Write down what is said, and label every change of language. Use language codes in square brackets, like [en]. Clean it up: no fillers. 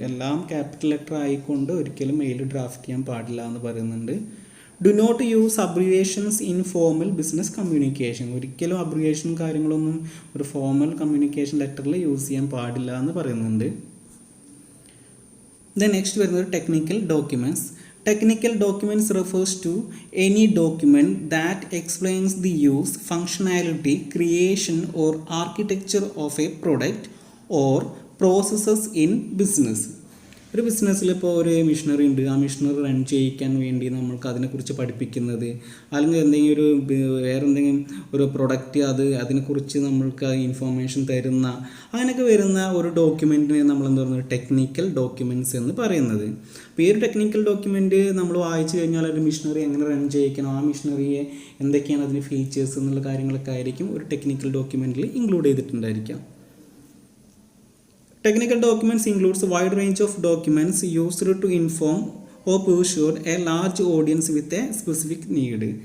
[ml] എല്ലാം capital letter ആയിക്കൊണ്ട് ഒരിക്കലും മെയിൽ ഡ്രാഫ്റ്റ് ചെയ്യാൻ പാടില്ല എന്ന് പറയുന്നുണ്ട്. [en] Do not use abbreviations in formal business communication. [ml] ഒരിക്കലും അബ്രിവേഷൻ കാര്യങ്ങളൊന്നും ഒരു ഫോർമൽ കമ്മ്യൂണിക്കേഷൻ ലെറ്ററിൽ യൂസ് ചെയ്യാൻ പാടില്ല എന്ന് പറയുന്നുണ്ട്. [en] then next [ml] വരുന്നത് [en] Technical documents. Technical documents refers to any document that explains the use, functionality, creation or architecture of a product or processes in business. [ml] ഒരു ബിസിനസ്സിൽ ഇപ്പോൾ ഒരു മിഷനറി ഉണ്ട്, ആ മിഷനറി റൺ ചെയ്യിക്കാൻ വേണ്ടി നമ്മൾക്ക് അതിനെക്കുറിച്ച് പഠിപ്പിക്കുന്നത്, അല്ലെങ്കിൽ വേറെ എന്തെങ്കിലും ഒരു പ്രൊഡക്റ്റ് അതിനെക്കുറിച്ച് നമ്മൾക്ക് ഇൻഫോർമേഷൻ തരുന്ന അങ്ങനെയൊക്കെ വരുന്ന ഒരു ഡോക്യുമെൻറ്റിനെ നമ്മൾ എന്താ പറയുന്നത്, ടെക്നിക്കൽ ഡോക്യുമെൻറ്റ്സ് എന്ന് പറയുന്നത്. അപ്പോൾ ഈ ഒരു ടെക്നിക്കൽ ഡോക്യുമെൻറ്റ് നമ്മൾ വായിച്ചു കഴിഞ്ഞാൽ ഒരു മിഷനറി എങ്ങനെ റൺ ചെയ്യിക്കണം, ആ മിഷനറിയെ എന്തൊക്കെയാണ് അതിന് ഫീച്ചേഴ്സ് എന്നുള്ള കാര്യങ്ങളൊക്കെ ആയിരിക്കും ഒരു technical ഡോക്യുമെൻറ്റിൽ include ചെയ്തിട്ടുണ്ടായിരിക്കാം. [en] Technical documents includes a wide range of documents used to inform or persuade a large audience with a specific need.